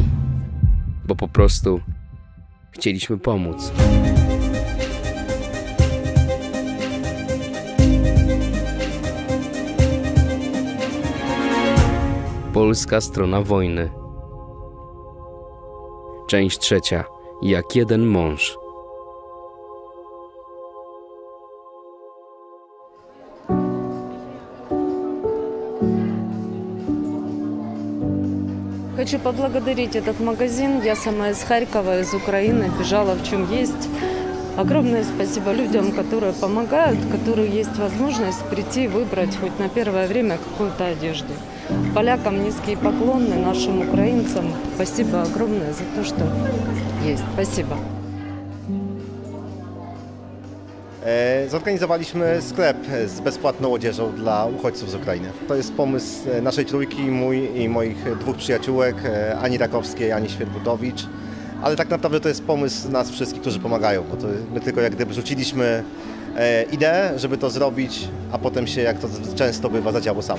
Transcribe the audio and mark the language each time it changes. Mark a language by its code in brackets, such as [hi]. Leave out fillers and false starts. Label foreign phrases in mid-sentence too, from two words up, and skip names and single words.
[pl] Bo po prostu chcieliśmy pomóc. Polska strona wojny. Część 3. Jak jeden mąż. [ru] Хочу поблагодарить этот магазин. Я сама из Харькова, из Украины, бежала в чем есть. Огромное спасибо людям, которые помогают, которые есть возможность прийти и выбрать хоть на первое время какую-то одежду. Полякам низкие поклоны, нашим украинцам спасибо огромное за то, что есть. Спасибо. [pl] Zorganizowaliśmy sklep z bezpłatną odzieżą dla uchodźców z Ukrainy. To jest pomysł naszej trójki, mój i moich dwóch przyjaciółek, Ani Rakowskiej, Ani Świerbutowicz. Ale tak naprawdę to jest pomysł nas wszystkich, którzy pomagają, bo to my tylko jak gdyby rzuciliśmy ideę, żeby to zrobić, a potem się, jak to często bywa, zadziało samo.